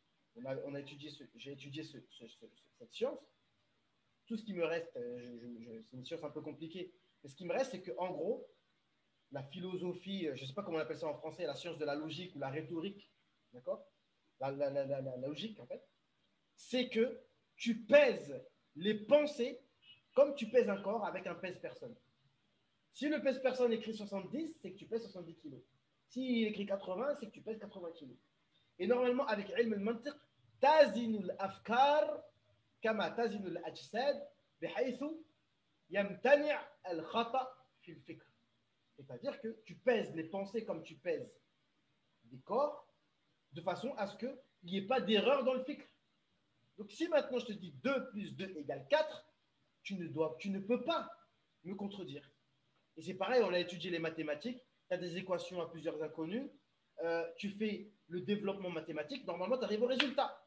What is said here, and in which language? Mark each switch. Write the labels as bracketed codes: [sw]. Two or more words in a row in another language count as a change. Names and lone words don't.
[fr] J'ai étudié cette science. Tout ce qui me reste, c'est une science un peu compliquée, mais ce qui me reste, c'est qu'en gros, la philosophie, je ne sais pas comment on appelle ça en français, la science de la logique ou la rhétorique, d'accord, la logique, en fait, c'est que tu pèses les pensées comme tu pèses un corps avec un pèse-personne. Si le pèse-personne écrit 70, c'est que tu pèses 70 kg. S'il écrit 80, c'est que tu pèses 80 kg. Et normalement, avec [ar] علم المنطق تزن الأفكار كما تزن الأجساد بحيث يمتنع الخطأ في الفكر. [fr] C'est-à-dire que tu pèses les pensées comme tu pèses des corps, de façon à ce qu'il n'y ait pas d'erreur dans le fikr. Donc si maintenant je te dis 2 plus 2 égale 4, tu ne peux pas me contredire. Et c'est pareil, on a étudié les mathématiques, tu as des équations à plusieurs inconnus, tu fais le développement mathématique, normalement tu arrives au résultat.